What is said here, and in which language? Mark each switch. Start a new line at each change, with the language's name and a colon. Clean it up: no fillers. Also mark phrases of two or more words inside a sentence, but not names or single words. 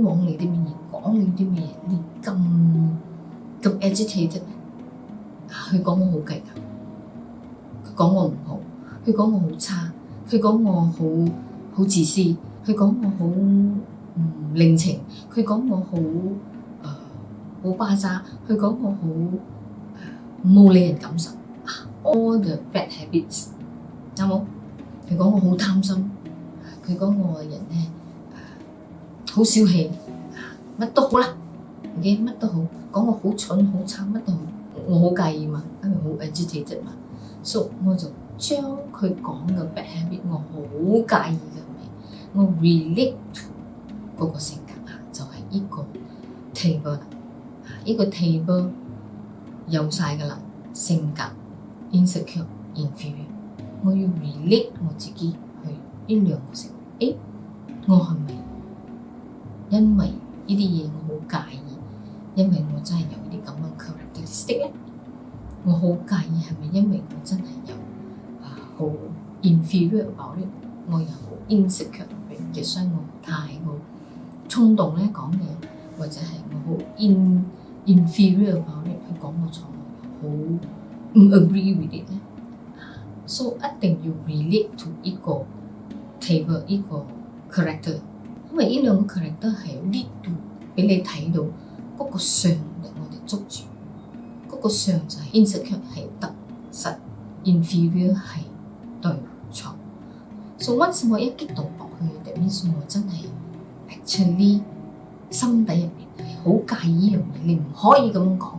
Cantonese: 枉你啲乜嘢，講你啲乜嘢，你咁 agitated， 佢講我好計較，佢講我唔好，佢講我好差，佢講我好自私，佢講我好唔領情，佢講我好巴渣，佢講我好冇理人感受 ，
English: all the bad habits，
Cantonese: 有冇？佢講我好貪心，佢講我個人咧好小氣，乜都好啦。乜都好，講我好蠢好差，乜都好，我好介意嘛，因為好 agitated 嘛，所以我就將佢講嘅
English: bad habit，
Cantonese: 我好介意嘅味，我 relate to 嗰個性格就係呢個 table 啦，呢個 table 有晒㗎啦，性格
English: insecure inferior，
Cantonese: 我要 relate 我自己去呢兩個性格，我係咪因為呢啲嘢我好介意？因為我真係有啲咁嘅 characteristic 咧，我好介意係咪因為我真係有好
English: inferior about it，
Cantonese: 我又好 insecure， 所以我太過衝動咧講嘢，或者係我好
English: inferior about it，
Cantonese: 去講我錯，我又好唔
English: agree with it
Cantonese: 咧，所以一定要
English: relate to
Cantonese: 呢個 table 呢個 character， 因為呢兩個 character 係
English: lead to
Cantonese: 俾你睇到。嗰個相令我哋捉住，嗰個相就係 insecure 係得實 ，inferior 係對錯。所以once我一激動落去嘅means我真係 actually 心底入邊係好介意呢樣嘢，你唔可以咁樣講。